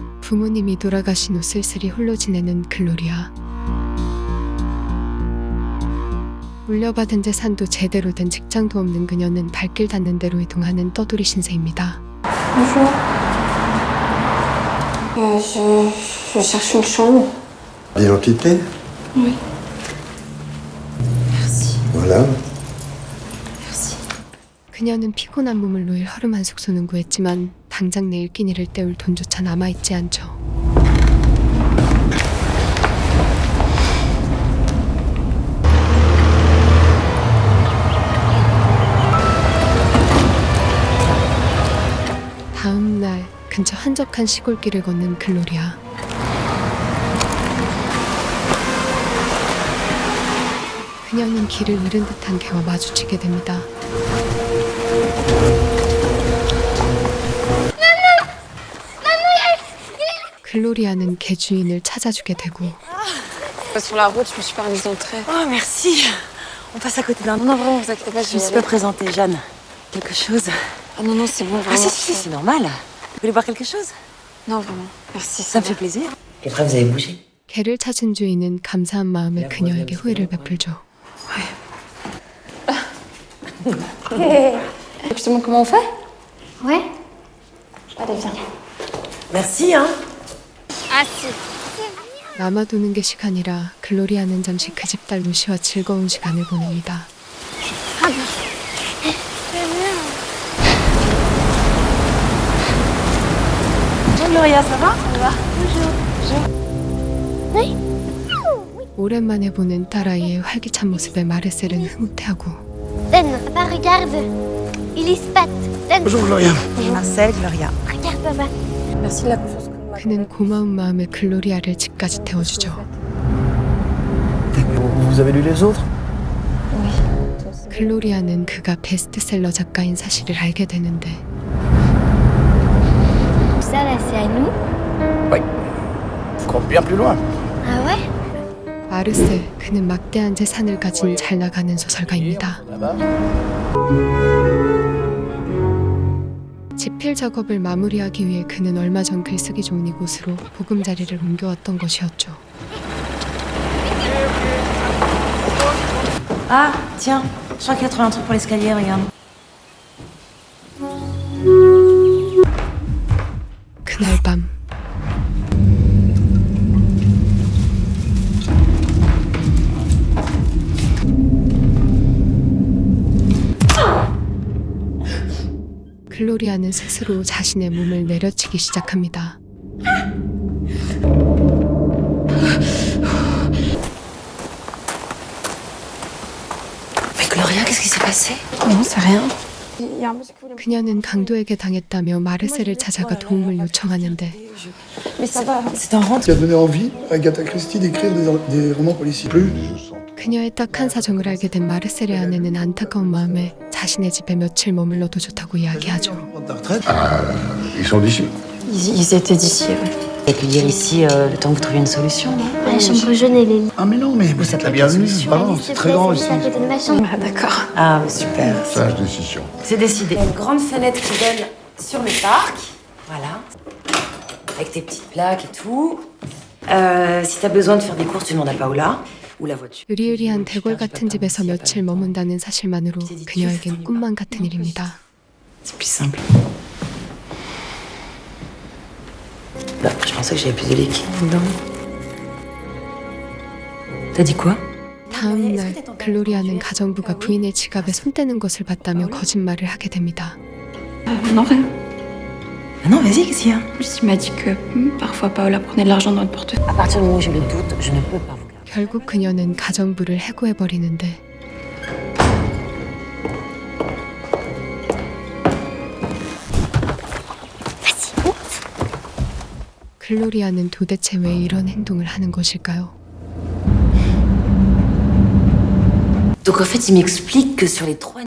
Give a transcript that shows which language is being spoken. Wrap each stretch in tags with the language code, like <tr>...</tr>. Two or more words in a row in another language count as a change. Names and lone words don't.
<ko>부모님이 돌아가신 후 쓸쓸히 홀로 지내는 글로리아. 물려받은 재산도 제대로 된 직장도 없는 그녀는 발길 닿는 대로 이동하는 떠돌이 신세입니다.</ko> <fr>Bonjour. Je cherche une chambre. L'identité? Oui. Merci. Voilà. Merci.</fr> <ko>그녀는 피곤한 몸을 놓일 허름한 숙소는 구했지만 당장 내일 끼니를 때울 돈조차 남아있지 않죠. 다음 날 근처 한적한 시골길을 걷는 글로리아. 그녀는 길을 잃은 듯한 개와 마주치게 됩니다. 글로리아는 개 주인을 찾아주게 되고</ko> <fr>Sur la route, je me suis permise d'entrer. Oh, merci. On passe à côté d'un... Non, vraiment, vous inquiétez pas, Je me suis pas présentée, Jeanne. Quelque chose? Ah non, non, c'est bon, vraiment. Ah si, c'est normal. Vous voulez boire quelque chose? Non, vraiment. Merci, Ça me fait plaisir. Et après, vous avez bougé?</fr> <ko>개를 찾은 주인은 감사한 마음에 그녀에게 후회를 베풀죠.</ko> <fr>Je te montre comment on fait? Ouais. Allez, viens. Merci, hein. Ah si.</fr> <ko>남아도는 게 시간이라 글로리아는 잠시 그 집 딸 루시와 즐거운 시간을 보냅니다.</ko> <fr>Bonjour, Gloria, ça va?</fr> <ko>오랜만에 보는 딸아이의 활기찬 모습에 마르셀은 흐뭇해하고</ko> <fr>Donne, papa, regarde. Il est spat. Donne. Bonjour Gloria. Marcel, Gloria. Regarde, papa. Merci de la confiance que vous m'accordez.</fr> <ko>그는 고마운 마음에 글로리아를 집까지 태워주죠.</ko> <fr>Vous avez lu les autres?</fr> <ko>글로리아는 그가 베스트셀러 작가인 사실을 알게 되는데</ko> <fr>Ça là, c'est à nous. Oui. Encore bien plus loin. Ah ouais?</fr> <ko>마르셀, 그는 막대한 재산을 가진 잘 나가는 소설가입니다.</ko> <fr>Là-bas.</fr> <ko>집필 작업을 마무리하기 위해 그는 얼마 전 글쓰기 좋은 이곳으로 보금자리를 옮겨왔던 것이었죠.</ko> <fr>Ah, tiens. Je crois qu'il a trouvé un truc pour l'escalier, regarde.</fr> <ko>그날 밤 글로리아는 스스로 자신의 몸을 내려치기 시작합니다.</ko> <fr>Mais Gloria, qu'est-ce qui s'est passé? Non, c'est rien. Il y a un monsieur qui voulait...</fr> <ko>그녀는 강도에게 당했다며 마르셀을 찾아가 도움을 요청하는데</ko> <fr>Mais ça va. C'est un rentre. Qui a donné envie à Agatha Christie d'écrire des romans policiers. Plus.</fr> <ko>그녀의 딱한 사정을 알게 된 마르셀의 아내는 안타까운 마음에 자신의 집에 며칠 머물러도 좋다고 이야기하죠.</ko> <fr>Ta retraite. Ils sont d'ici. Ils étaient d'ici, ouais. Et puis dire ici, le temps que vous trouviez une solution, non? La chambre jaune, elle est... Ah mais non, mais vous êtes la bienvenue. Vraiment, c'est très grand ici. à côté de ma chambre. Ah, d'accord. Ah, super. Sage décision. C'est décidé. Il y a une grande fenêtre qui donne sur le parc. Voilà. Avec tes petites plaques et tout. Si t'as besoin de faire des courses, tu demandes à Paola. Ou la voiture.</fr> <ko>으리으리한 대궐 같은 집에서 며칠 머문다는 사실만으로 그녀에겐 꿈만 같은 일입니다.</ko> <fr>C'est plus simple. Bah, je pensais que j'avais plus de liquide dedans. T'as dit quoi?</fr> <ko>다음 날 글로리아는 가정부가 부인의 지갑에 손 떼는 것을 봤다며 거짓말을 하게 됩니다.</ko> <fr>Non, rien. Ah non, vas-y, qu'est-ce qu'il y a? Juste, il m'a dit que parfois Paola prenait de l'argent dans le portefeuille. À partir du moment où j'ai le doute, je ne peux pas vous garder.</fr> <ko>결국 그녀는 가정부를 해고해버리는데 글로리아는 도대체 왜 이런 행동을 하는 것일까요?</ko> <fr>Donc en fait, il m'explique que sur les 3...</fr>